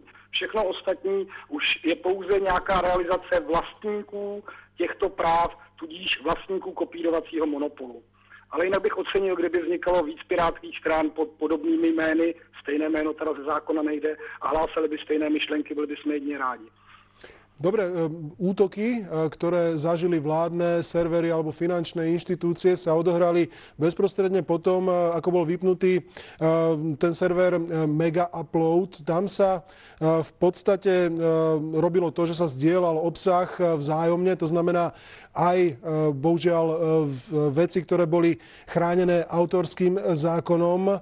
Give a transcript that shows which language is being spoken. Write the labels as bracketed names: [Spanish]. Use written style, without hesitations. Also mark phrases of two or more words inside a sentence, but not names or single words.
[Czech] Všechno ostatní už je pouze nějaká realizace vlastníků těchto práv, tudíž vlastníků kopírovacího monopolu. Ale jinak bych ocenil, kdyby vznikalo víc pirátských stran pod podobnými jmény, stejné jméno teda ze zákona nejde, a hlásali by stejné myšlenky, byli by jsme jedně rádi. [Slovak] Dobre, útoky, ktoré zažili vládne servery alebo finančné inštitúcie, sa odohrali bezprostredne potom, ako bol vypnutý ten server Mega Upload. Tam sa v podstate robilo to, že sa zdieľal obsah vzájomne, to znamená aj bohužiaľ veci, ktoré boli chránené autorským zákonom.